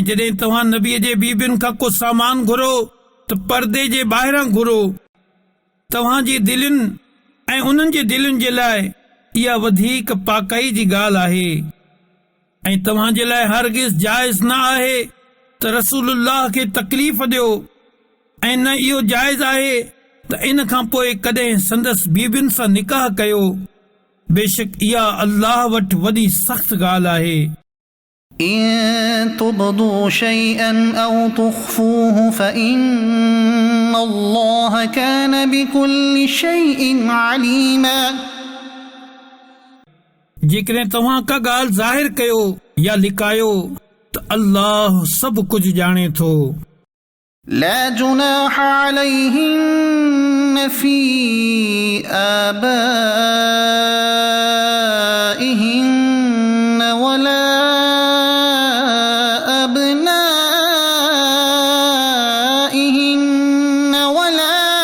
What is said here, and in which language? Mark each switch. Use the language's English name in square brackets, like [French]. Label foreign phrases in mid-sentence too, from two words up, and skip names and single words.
[Sindhi] जॾहिं तव्हां नबीअ जे बीबियुनि खां को सामान घुरो त पर्दे जे ॿाहिरां घुरो तव्हांजी दिलुनि ऐं उन्हनि जे दिलुनि जे लाइ इहा वधीक पाकाई जी ॻाल्हि आहे ऐं तव्हांजे लाइ हरगिज़ जाइज़ न आहे त रसूलुल्लाह खे तकलीफ़ ॾियो ऐं न इहो जाइज़ आहे त इन खां पोइ कॾहिं संदसि बीबियुनि सां निकाह कयो बेशक इहा अल्लाह वटि वॾी सख़्त ॻाल्हि आहे [Arabic] إن تبدوا شيئا أو تخفوه فإن الله كان بكل شيء عليما [Sindhi] जेकॾहिं तव्हां का ॻाल्हि ज़ाहिर कयो या लिकायो त अल्लाह सभु कुझु ॼाणे थो [Arabic] لا جناح عليهن في آبائهن ولا أبنائهن ولا